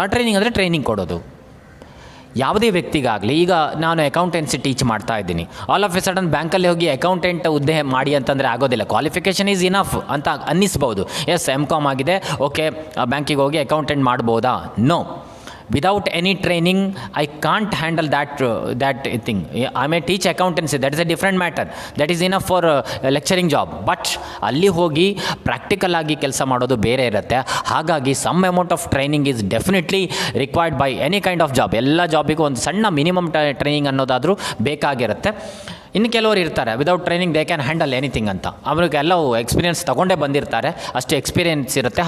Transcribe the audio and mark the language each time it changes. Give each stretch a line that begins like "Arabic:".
Kannada: ಆ ಟ್ರೈನಿಂಗ್ ಅಂದರೆ ಟ್ರೈನಿಂಗ್ ಕೊಡೋದು. ಯಾವುದೇ ವ್ಯಕ್ತಿಗಾಗಲಿ, ಈಗ ನಾನು ಅಕೌಂಟೆನ್ಸಿ ಟೀಚ್ ಮಾಡ್ತಾ ಇದ್ದೀನಿ,
English: all of a sudden
Kannada: ಬ್ಯಾಂಕಲ್ಲಿ ಹೋಗಿ ಅಕೌಂಟೆಂಟ್ ಹುದ್ದೆ ಮಾಡಿ ಅಂತಂದರೆ ಆಗೋದಿಲ್ಲ.
English: qualification is enough
Kannada: ಅಂತ ಅನ್ನಿಸ್ಬೋದು. ಎಸ್ M.Com ಆಗಿದೆ, ಓಕೆ ಬ್ಯಾಂಕಿಗೆ ಹೋಗಿ ಅಕೌಂಟೆಂಟ್ ಮಾಡ್ಬೋದಾ?
English: No. Without any training, I can't handle that thing. I may teach accountancy, that is a different matter. That is enough for a lecturing job.
Kannada: But ಅಲ್ಲಿ ಹೋಗಿ practical ಆಗಿ ಕೆಲಸ ಮಾಡೋದು ಬೇರೆ ಇರುತ್ತೆ.
English: ಹಾಗಾಗಿ some amount of training is definitely required by any kind of job.
Kannada: ಎಲ್ಲ ಜಾಬಿಗೂ ಒಂದು ಸಣ್ಣ ಮಿನಿಮಮ್ ಟ್ರೈನಿಂಗ್ ಅನ್ನೋದಾದರೂ ಬೇಕಾಗಿರುತ್ತೆ. ಇನ್ನು ಕೆಲವರು ಇರ್ತಾರೆ,
English: without training they can handle anything
Kannada: ಅಂತ. ಅವರಿಗೆಲ್ಲವೂ ಎಕ್ಸ್ಪೀರಿಯೆನ್ಸ್ ತೊಗೊಂಡೇ ಬಂದಿರ್ತಾರೆ, ಅಷ್ಟು ಎಕ್ಸ್ಪೀರಿಯೆನ್ಸ್ ಇರುತ್ತೆ.